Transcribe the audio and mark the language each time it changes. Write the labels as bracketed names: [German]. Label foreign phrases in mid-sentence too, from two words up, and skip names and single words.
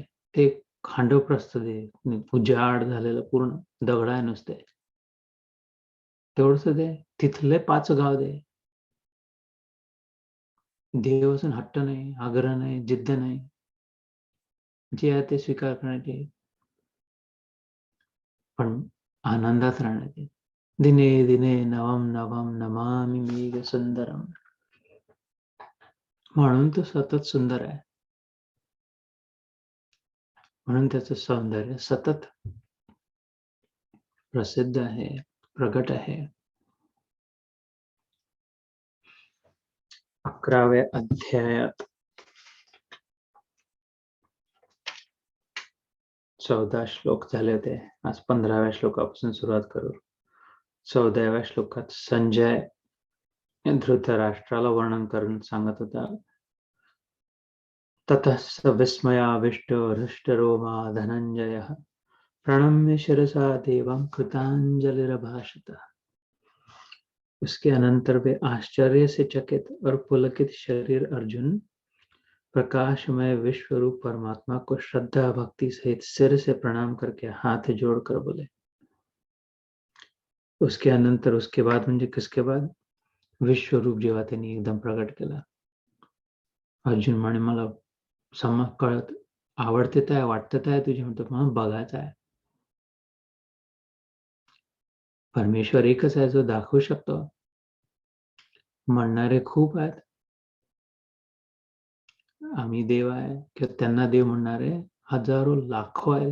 [Marathi] ते खांडवप्रस्थ दे, उजाड झालेलं पूर्ण दगड आहे नुसते, तेवढंच दे. तिथले 5 गाव दे. देव असून हट्ट नाही, आग्रह नाही, जिद्द नाही, जे आहे ते स्वीकार करण्याचे, पण आनंदात राहण्याचे. [Sanskrit] दिने दिने नवम नवम नमामि मेघ सुंदरम. [Marathi] म्हणून तो सतत सुंदर आहे, म्हणून त्याचं सौंदर्य सतत प्रसिद्ध आहे, प्रगट आहे. 11व्या अध्यायात 14 श्लोक झाले होते. आज 15व्या श्लोकापासून सुरुवात करू. 14व्या श्लोकात संजय धृतराष्ट्राला वर्णन करून सांगत होता. [Sanskrit] ततः स विस्मयाविष्टो हृष्टरोमा धनंजयः प्रणम्य शिरसा देवं कृतांजलिरभाषत. [Hindi] उसके अनंतर वे आश्चर्य से चकित और पुलकित शरीर अर्जुन प्रकाशमय विश्वरूप परमात्मा को श्रद्धा भक्ति सहित सिर से प्रणाम करके हाथ जोड़कर बोले. उसके अनंतर, उसके बाद म्हणजे किसके बाद, [Marathi] विश्वरूप जेव्हा त्यांनी एकदम प्रगट केला. अर्जुन म्हणे मला समज कळत, आवडते काय, वाटतं काय तुझे, म्हणतो म्हणून बघायचं आहे. परमेश्वर एकच आहे जो दाखवू शकतो. म्हणणारे खूप आहेत, आम्ही देव आहे किंवा त्यांना देव म्हणणारे हजारो लाखो आहे.